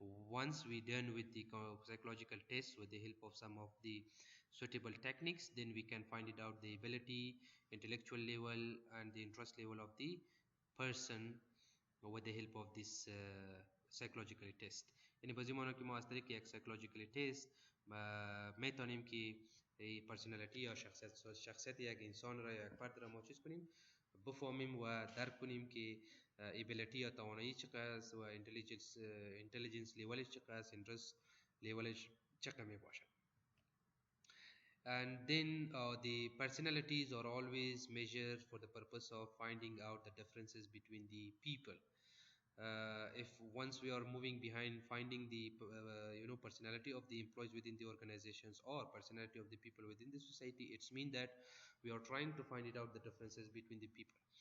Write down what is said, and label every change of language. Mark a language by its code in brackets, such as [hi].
[en] Once we done with the psychological test with the help of some of the suitable techniques, then we can find it out the ability, intellectual level and the interest level of the person with the help of this psychological test. [fa] یعنی بازی ما که ما از طریق یک psychological test میتونیم که پرسنالیتی یا شخصیت یک انسان را یا یک فرد را ما چیز کنیم، بفهمیم و درک کنیم که ابیلیتی یا توانایی چقدر و اینتلیجنس لیولش چقدر، اینترست لیولش چقدر می باشد. [en] And then the personalities are always measured for the purpose of finding out the differences between the people. If once we are moving behind finding the personality of the employees within the organizations or personality of the people within the society, it's mean that we are trying to find it out the differences between the people.